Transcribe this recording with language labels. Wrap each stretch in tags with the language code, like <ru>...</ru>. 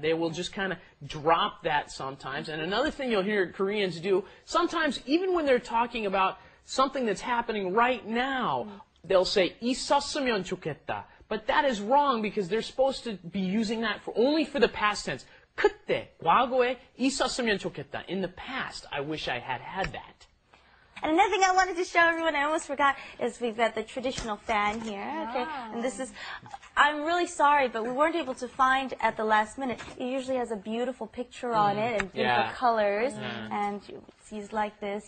<en>They will just kind of drop that sometimes. And another thing you'll hear Koreans do, sometimes even when they're talking about something that's happening right now, they'll say</en> <ko>있었으면 좋겠다.</ko> <en>But that is wrong because they're supposed to be using that only for the past tense.</en> <ko>그때, 과거에 있었으면 좋겠다.</ko> <en>In the past, I wish I had had that. And another thing I wanted to show everyone, I almost forgot, is we've got the traditional fan here. Okay, and this is, I'm really sorry, but we weren't able to find at the last minute. It usually has a beautiful picture on it and beautiful colors, and it's used like this.</en>